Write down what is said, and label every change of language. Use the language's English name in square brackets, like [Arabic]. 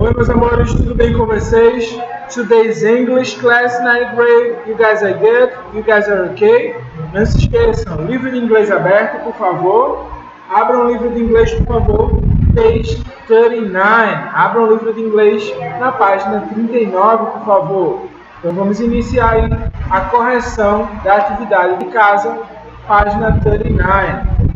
[Portuguese] meus amores, tudo bem com vocês? [English] Today's English class 9th grade. You guys are good? You guys are okay? [Portuguese] Não se esqueçam, livro de inglês aberto, por favor. Abram o livro de inglês, por favor. [English] Page 39. [Portuguese] Abram o livro de inglês na página 39, por favor. Então vamos iniciar aí a correção da atividade de casa, página 39.